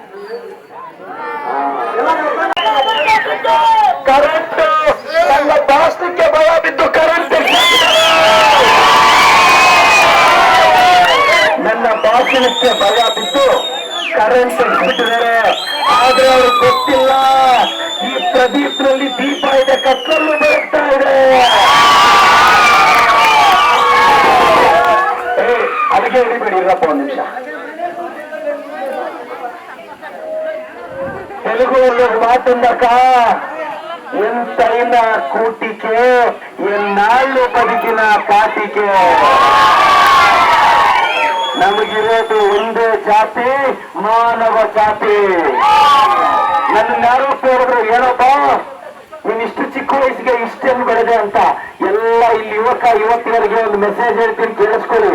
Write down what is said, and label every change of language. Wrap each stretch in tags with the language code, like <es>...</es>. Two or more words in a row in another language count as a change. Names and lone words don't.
<kn>ಕರೆಂಟ್ ನನ್ನ ಭಾಷಣಕ್ಕೆ ಭಯ ಬಿದ್ದು ಕರೆಂಟ್ ನನ್ನ ಭಾಷಣಕ್ಕೆ ಭಯ ಬಿದ್ದು ಕರೆಂಟ್ ಬಿಟ್ಟಿದ್ದಾರೆ. ಆದ್ರೆ ಅವ್ರಿಗೆ ಗೊತ್ತಿಲ್ಲ, ಈ ಪ್ರದೀಪ್ನಲ್ಲಿ ದೀಪ ಇದೆ, ಕತ್ತಲಲ್ಲೂ ಬೆಳಗ್ತಾ ಇದೆ. ಅದಕ್ಕೆ ಹಿಡಿಬೇಡಿ, ಇರಪ್ಪ ಒಂದು ನಿಮಿಷ.</kn> <te>తెలుగులో మాటుందక ఎంతైనా కూటికే ఎన్నాళ్ళు బతికిన కాటికే</te> <kn>ನಮಗಿರೋದು ಒಂದೇ ಜಾತಿ, ಮಾನವ ಜಾತಿ. ನನ್ನ ಯಾರೋ ಕೇಳಿದ್ರು, ಏನಪ್ಪ ನೀನ್ ಇಷ್ಟು ಚಿಕ್ಕ ವಯಸ್ಸಿಗೆ ಇಷ್ಟೇನು ಬೆಳೆದೆ ಅಂತ. ಎಲ್ಲ ಇಲ್ಲಿ ಯುವತಿಯರಿಗೆ ಒಂದು ಮೆಸೇಜ್ ಹೇಳ್ತೀನಿ, ಕೇಳಿಸ್ಕೊಳ್ಳಿ.</kn>